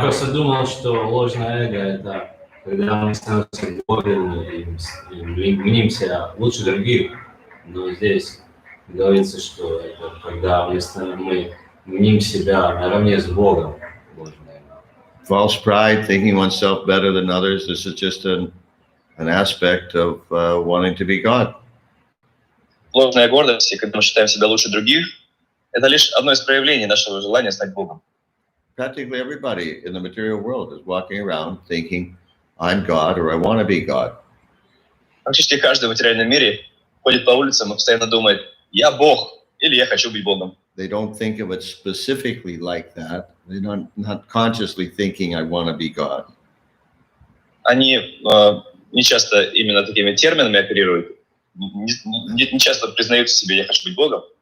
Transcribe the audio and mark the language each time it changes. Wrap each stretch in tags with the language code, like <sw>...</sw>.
<ru>просто думал, что ложное эго — это когда мы становимся более и мним себя лучше других. Но здесь говорится, что это когда мы мним себя наравне с Богом. Ложное эго.</ru> <en>False pride, thinking oneself better than others. This is just an aspect of wanting to be God.</en> <ru>Ложная гордость, и когда мы считаем себя лучше других, это лишь одно из проявлений нашего желания стать Богом.</ru> <en>Practically everybody in the material world is walking around thinking, I'm God or I want to be God.</en> <ru>Практически каждый в материальном мире ходит по улицам и постоянно думает: «Я Бог» или «Я хочу быть Богом».</ru> <en>They don't think of it specifically like that. They're not consciously thinking, I want to be God.</en> <ru>Они не часто именно такими терминами оперируют, не часто признаются себе: «Я хочу быть Богом».</ru>